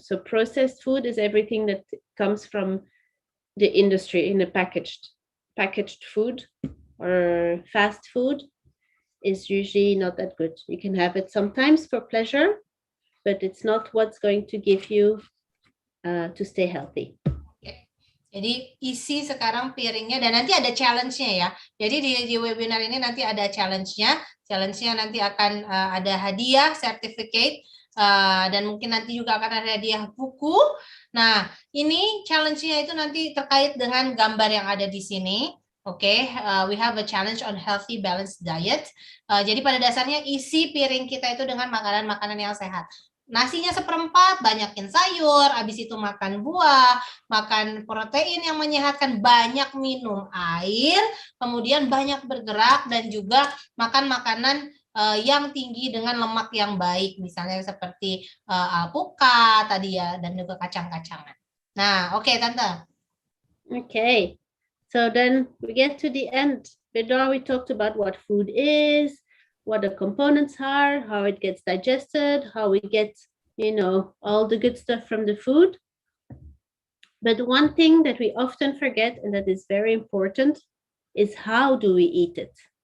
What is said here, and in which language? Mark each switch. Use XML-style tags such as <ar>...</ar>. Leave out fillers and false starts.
<en>So processed food is everything that comes from the industry in a packaged food or fast food is usually not that good. You can have it sometimes for pleasure, but it's not what's going to give you to stay healthy.</en> <id>Jadi isi sekarang piringnya dan nanti ada challenge-nya ya. Jadi di webinar ini nanti ada challenge-nya. Challenge-nya nanti akan ada hadiah, sertifikat, dan mungkin nanti juga akan ada hadiah buku. Nah, ini challenge-nya itu nanti terkait dengan gambar yang ada di sini.</id> <en>Oke, we have a challenge on healthy balanced diet.</en> <id>Jadi pada dasarnya isi piring kita itu dengan makanan-makanan yang sehat. Nasinya seperempat, banyakin sayur, habis itu makan buah, makan protein yang menyehatkan, banyak minum air, kemudian banyak bergerak, dan juga makan makanan yang tinggi dengan lemak yang baik, misalnya seperti alpukat tadi ya, dan juga kacang-kacangan. Nah, oke, Tante.</id> <en>Okay, so then we get to the end. Before we talked about what food is, what the components are, how it gets digested, how we get, you know, all the good stuff from the food. But one thing that we often forget, and that is very important, is how do we eat it?</en>